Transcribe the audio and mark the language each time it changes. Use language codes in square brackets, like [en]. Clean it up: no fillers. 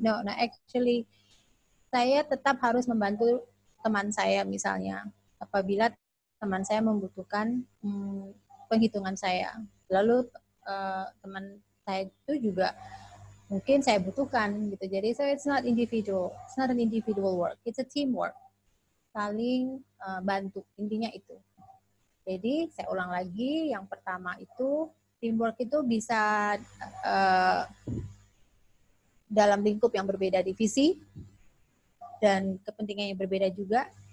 [en] No, actually [id] saya tetap harus membantu teman saya misalnya apabila teman saya membutuhkan penghitungan saya. Lalu teman saya itu juga mungkin saya butuhkan gitu. [en] Jadi so it's not an individual work, it's a teamwork. [id] Saling bantu, intinya itu. Jadi saya ulang lagi, yang pertama itu teamwork itu bisa dalam lingkup yang berbeda divisi dan kepentingan yang berbeda juga.